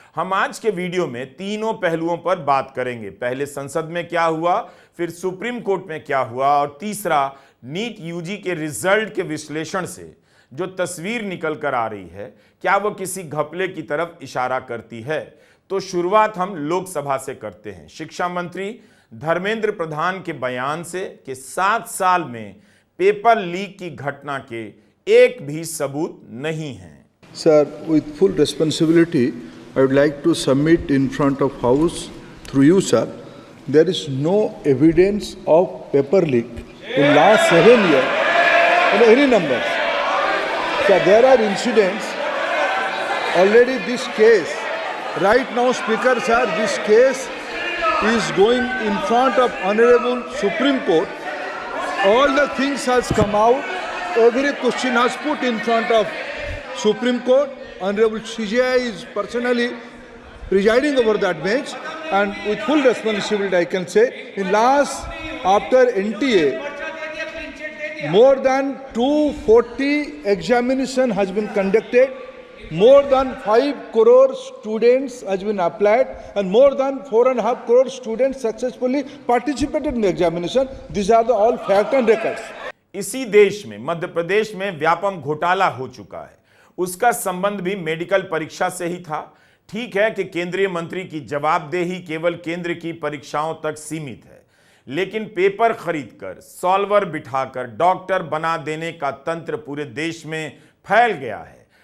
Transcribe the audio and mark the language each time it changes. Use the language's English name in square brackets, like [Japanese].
[Hindi] हम आज के वीडियो में तीनों पहलुओं पर बात करेंगे। पहले संसद में क्या हुआ, फिर सुप्रीम कोर्ट में क्या हुआ, और तीसरा नीट यूजी के रिजल्ट के विश्लेषण से जो तस्वीर निकल कर आ रही है, क्या वो किसी घपले की तरफ इशारा करती है। तो शुरुआत हम लोकसभा से करते हैं। शिक्षा मंत्री धर्मेंद्र प्रधान के बयान से कि 7 साल में पेपर लीक की घटना के एक भी सबूत नहीं हैं। [English] Sir, with full responsibility, I would like to submit in front of House through you, sir. There is no evidence of paper leak in last 7 years. Any numbers? So there are incidents. Already this case, right now, Speaker, sir, this case is going in front of Honorable Supreme Court. All the things has come out. Every question has put in front of Supreme Court. Honorable CJI is personally presiding over that bench, and with full responsibility I can say, in last, after NTA, more than 240 examination has been conducted, more than 5 crore students has been applied, and more than 4.5 crore students successfully participated in the examination. These are the all fact and records. [Hindi] इसी देश में मध्य प्रदेश में व्यापम घोटाला हो चुका है। उसका संबंध भी मेडिकल परीक्षा से ही था। ठीक है कि केंद्रीय मंत्री की जवाबदेही केवल केंद्र की परीक्षाओं तक सीमित है, लेकिन पेपर खरीदकर, सॉल्वर बिठाकर डॉक्टर बना देने का तंत्र पूरे देश में फैल गया है।